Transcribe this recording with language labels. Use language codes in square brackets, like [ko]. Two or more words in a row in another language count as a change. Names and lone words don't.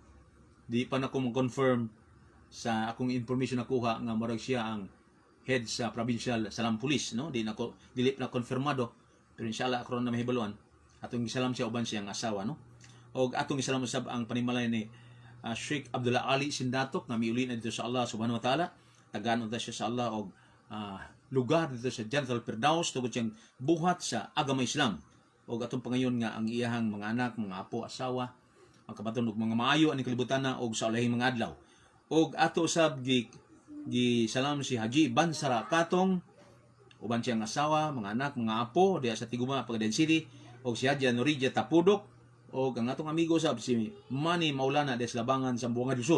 [ceb] Di pa na ko confirm sa akong information nakuha nga marag siya ang head sa provincial Salam Police, no? Dili na konfirmado, pero inshallah karon na mahibaluan. Atong gisalam siya uban siyang asawa, no? Og atong gisalam sab ang panimalay ni Sheikh Abdullah Ali Sindatok nga miuli na dito sa Allah [ar] سبحانه وتعالى. [ceb] Tagaan siya sa Allah og lugar dito sa Jannatul Firdaus tungod siyang buhat sa agama Islam. Og atong pangayon nga ang iyahang mga anak, mga apo, asawa, ang kabatunog mga maayo ani kalibutan na og sa ulahing mga adlaw. Og ato sab gi salam si Haji Bansara Katong uban siyang asawa, mga anak, mga apo diya sa Tiguma, Pagadian City, og si Haji Norija Tapudok og ang atong amigo sab si Manny Maulana des Labangan sa Zamboanga del Sur.